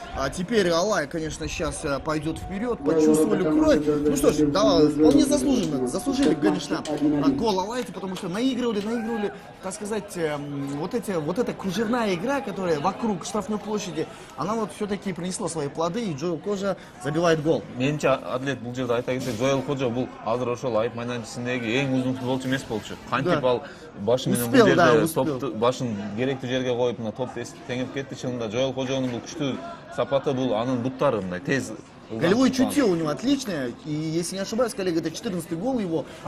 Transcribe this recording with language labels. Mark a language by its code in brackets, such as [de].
[ru] А теперь Алай, конечно, сейчас пойдет вперед. Почувствовали кровь. Ну что ж, да, вполне заслужили, конечно, гол Алайти, потому что наигрывали, так сказать, вот эта кружевная игра, которая вокруг штрафной площади, она вот все-таки принесла свои плоды, и Джоэл Коджо забивает гол. [ky] Менимче Адлет бул жерде айта кетсек, Джоэл Коджо бул азыр ошол айып майданчасындагы эң узун футболчу эмес болчу. Кантип ал башы менен бул жерде топту башын керектүү жерге коюп, мына топту теңеп кетти. Чынында Джоэл Коджонун бул күчтүү сапаты, бул анын буттары мындай тез. [ru] Голевое чутье у него отличное, и если не ошибаюсь, коллега, это 14-й гол его в